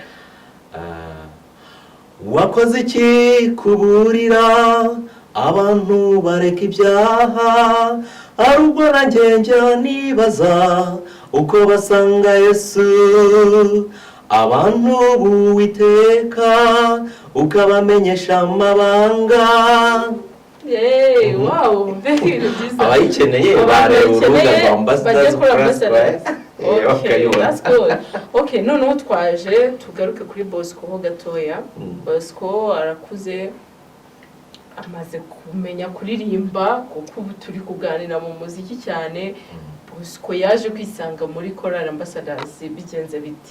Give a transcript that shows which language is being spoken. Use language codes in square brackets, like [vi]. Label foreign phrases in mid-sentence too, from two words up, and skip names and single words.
[rw] Wakoze iki kuburira abantu bareka ibyaha, arubwo nanjye njya nibaza uko basanga Yesu. Abantu b'Uwiteka ukabamenyesha amabanga. [en] Wow, very good. [rw] Abayikeneye bareba urubuga rwa Ambassadors Plus. [en] Okay, that's good. [rw] Okay, noneho twaje tugaruke kuri Bosco ho gatoya. Bosco arakuze, amaze kumenya kuririmba kuko ubu turi kuganira mu muziki cyane. Bosco yaje kwisanga muri Chorale Ambassadors, bigenze biti?